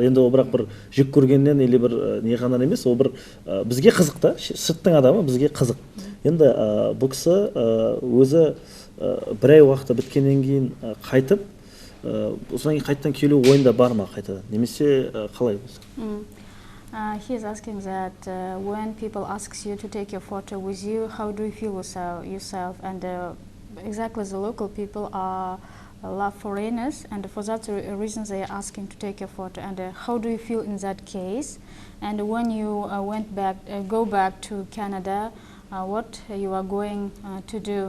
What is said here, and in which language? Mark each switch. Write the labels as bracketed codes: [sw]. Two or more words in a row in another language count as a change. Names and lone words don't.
[kk] Енді ол бірақ бір жек көргеннен или бір не ғана емес, ол бір бізге қызық та, сырттың адамы бізге қызық. Енді бұл кісі өзі бір ай уақыты біткеннен кейін қайтып, осыдан кейін қайттан келу ойында бар ма қайтадан, немесе қалай болса? [en] He is asking that when people ask you to take a photo with you, how do you feel yourself? And exactly the local people are love foreigners, and for that reason they are asking to take a photo. And how do you feel in that case? And when you go back to Canada, what you are going to do?